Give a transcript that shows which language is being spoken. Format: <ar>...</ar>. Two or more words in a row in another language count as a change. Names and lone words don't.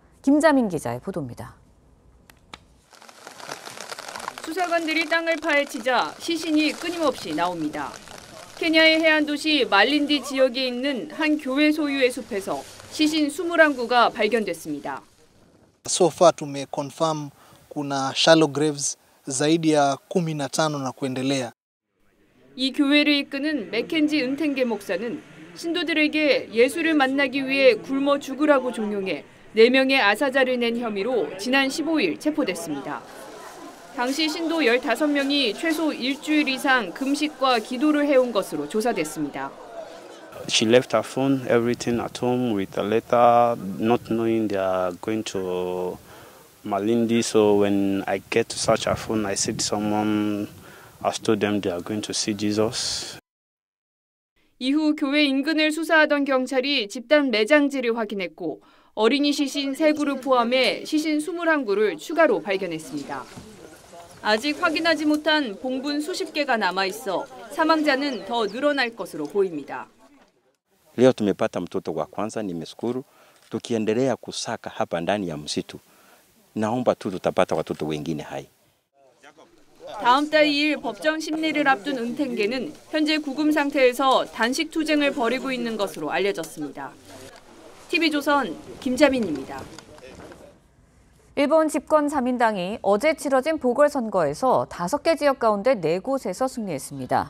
<ko>김자민 기자의 보도입니다. 수사관들이 땅을 파헤치자 시신이 끊임없이 나옵니다. 케냐의 해안 도시 말린디 지역에 있는 한 교회 소유의 숲에서 시신 21구가 발견됐습니다.</ko> <en>So far</en> <sw>tumeconfirm kuna</sw> <en>shallow graves</en> <sw>zaidi ya 15 na kuendelea.</sw> <ko>이 교회를 이끄는 맥켄지 은텐게 목사는 신도들에게 예수를 만나기 위해 굶어 죽으라고 종용해 4명의 아사자를 낸 혐의로 지난 15일 체포됐습니다. 당시 신도 15명이 최소 일주일 이상 금식과 기도를 해온 것으로 조사됐습니다.</ko> <en>She left her phone, everything at home with a letter, not knowing they are going to Malindi. So when I get to search her phone, I see someone I told them they are going to see Jesus.</en> <ko>이후 교회 인근을 수사하던 경찰이 집단 매장지를 확인했고 어린이 시신 3구를 포함해 시신 21구를 추가로 발견했습니다. 아직 확인하지 못한 봉분 수십 개가 남아있어 사망자는 더 늘어날 것으로 보입니다.</ko> <sw>Leo tumepata mtoto wa kwanza, nimeshukuru. Tukiendelea kusaka hapa ndani ya msitu, naomba tu tutapata watoto wengine hai.</sw> <ko>다음 달 2일 법정 심리를 앞둔 은탱계는 현재 구금 상태에서 단식 투쟁을 벌이고 있는 것으로 알려졌습니다. TV조선 김자민입니다. 일본 집권 자민당이 어제 치러진 보궐선거에서 5개 지역 가운데 4곳에서 승리했습니다.</ko>